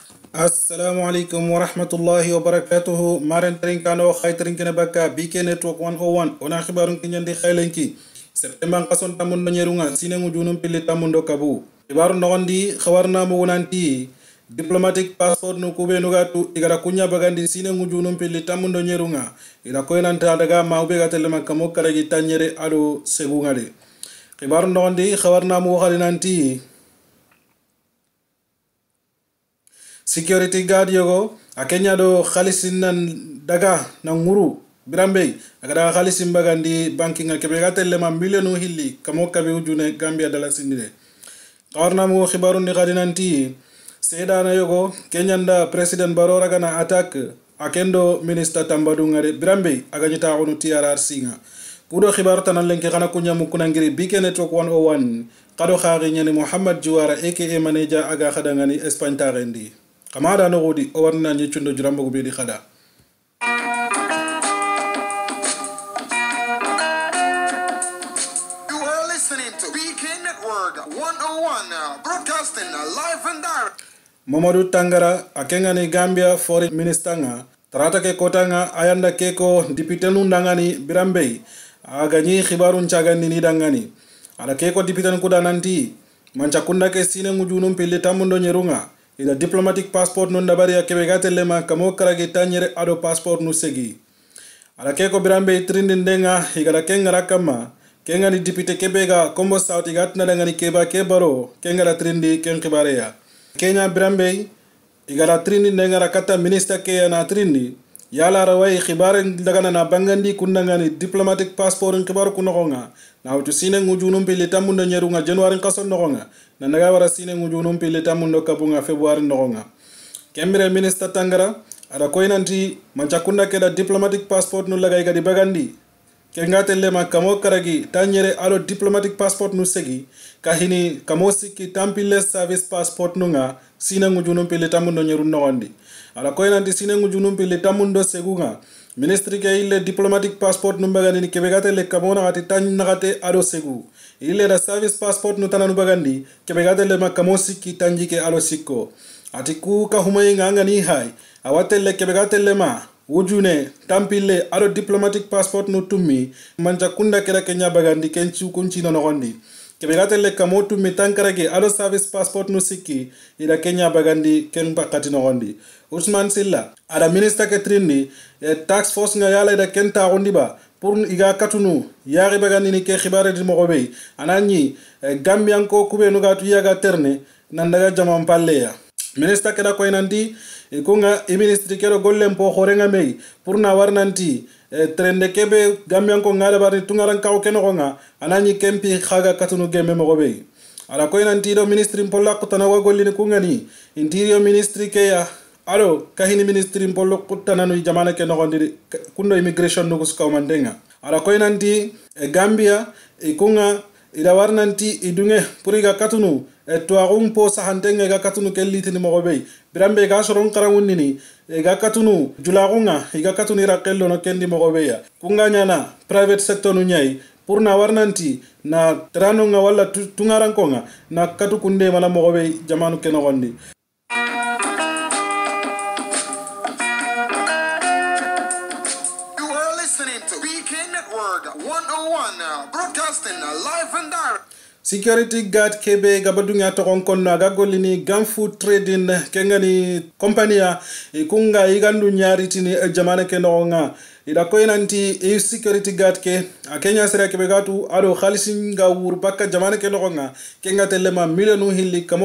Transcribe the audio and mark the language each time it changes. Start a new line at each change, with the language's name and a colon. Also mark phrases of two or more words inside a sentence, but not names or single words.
Arabic: السلام عليكم ورحمة الله وبركاته.
Soninke: Maren trinkano khaytrin kene baka BK Network 101 ona khibarun kinyandi khaylenki September kason tamun nyerunga sinengu junum pili tamundo kabu khibarun nogondi khawarna mu wonanti
English: diplomatic passport
Soninke: no kube no gatu igara kunya bagandi sinengu junum pili tamundo nyerunga ila koynanta daga maube gatele makamo karagi tanyere ado segungale khibarun nogondi khawarna mu khalinanti
English: security guard
Soninke: yogo akenya do khalisin nan daga na nguru birambe agada khalisin bagandi banking akebe gatelle ma millionu hilli kamo kabe ujune Gambia dala sindire qarna mo khibarun ni gadinanti sedana yogo kenyanda president Barrow ragana attack akendo minister Tambadou ngare birambe aganyita onu TRR singa kudo khibaru tanan lenki kana kunya mukuna ngiri BK Network 101 kado khari nyani Muhammad Juwara aka manager aga khadangani Espagne tarendi kamada no godi o warna ni chundo jurambo go bedi khada
English: You are listening to BK Network 101 broadcasting live and direct.
Soninke: Mamadou Tangara akengani Gambia foreign minister nga tarata ke kotanga ayanda keko député nu ndangani birambe agani khibarun chagandi ni dangani ala keko député nu kudananti manchakunda ke sine ngujunum pille tamundo nyerunga ila
English: diplomatic passport
Soninke: no ndabari ya kebegate lema kamo karage tanyere ado passport no segi ala keko birambe trindi ndenga igara kenga rakama kenga ni député kebega kombo sauti gatna dangani keba kebaro kenga la trindi ken khibareya Kenya birambe igara trindi ndenga rakata minister ke na trindi yala rawai khibare dagana na bangandi kundangani
English: diplomatic passport
Soninke: khibaru kunogonga na utu sine ngujunum pile tamundo nyerunga January kason nogonga na naga wara sine ngujunum pile tamundo kabunga February nogonga kembere minister Tangara ada koinanti manchakunda keda
English: diplomatic passport
Soninke: no lagay gadi bagandi kengatelle ma kamo karagi tanyere alo
English: diplomatic passport
Soninke: no segi kahini kamo siki tampile
English: service passport
Soninke: nunga sine ngujunum pile tamundo nyerun nogondi ala koinanti sine ngujunum pile tamundo seguga ministry ke ile
English: diplomatic passport
Soninke: numbagandi ni kebegate le kamona gati tan nagate ado segu ile da
English: service passport
Soninke: no tananu bagandi kebegate le makamosi ki tanjike alo sikko atiku ka humayinga ngani hai awate le kebegate le ma wujune tampile ado
English: diplomatic passport
Soninke: no tummi manja kunda kera Kenya bagandi kenchu kunchi no nogondi kebegate le kamotu mitankarage ado
English: service passport
Soninke: no sikki ila Kenya bagandi ken bakati nogondi Usman Silla ada minister ke trindi
English: tax force
Soninke: nga yala da kenta gondiba pour iga katunu yari bagandi ni ke khibare di mogobe anani Gambian ko kube no gatu yaga terne nandaga jamam palleya minister ke da ko inandi ikunga ministry ke ro gollem po khorenga mei pour na warnanti trende kebe Gambian ko ngala bari tungaran kaw kenogonga anani kempi khaga katunu gemme mogobe ala ko inandi do ministry mpolla ko tanawa gollini kungani interior ministry ke ya alo kahini ministry mpolo kutananu jamana ke nogondi kundo immigration no kuska mandenga ala koinanti Gambia ikunga ila warnanti idunge puriga katunu tuagum po sahantenga ga katunu kellitini mogobe birambe ga soron karangunini ga katunu julagunga ga katunu rakello no kendi mogobe ya kunga nyana
English: private sector
Soninke: no nyai purna warnanti na tranonga wala tungarankonga na katu kunde mala mogobe jamanu ke nogondi
English: broadcasting live and direct. Security guard
Soninke: kebe gabadunga tokon na gagolini Gamfu Trading kengani kompania ikunga igandu nyari tini jamana kenonga ida koinanti
English: security guard
Soninke: ke akenya sera kebe gatu ado khalisinga wur bakka jamana kenonga kenga telema millionu hilli kamo